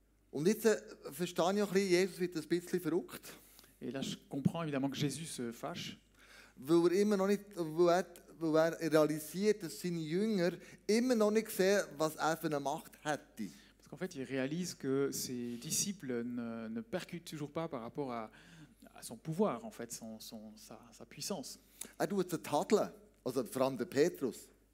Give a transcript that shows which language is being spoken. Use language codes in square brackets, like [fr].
[de] Und jetzt verstehe ich auch ein bisschen, Jesus wird ein bisschen verrückt, [fr] Et là, je comprends évidemment que Jésus se fâche, [de] weil er immer noch nicht, weil er realisiert, dass seine Jünger immer noch nicht sehen, was er für eine Macht hätte. [fr] parce qu'en fait, il réalise que ses disciples ne percutent toujours pas par rapport à son pouvoir, en fait, sa puissance. [de] Er tut sie tadeln, also vor allem der Petrus,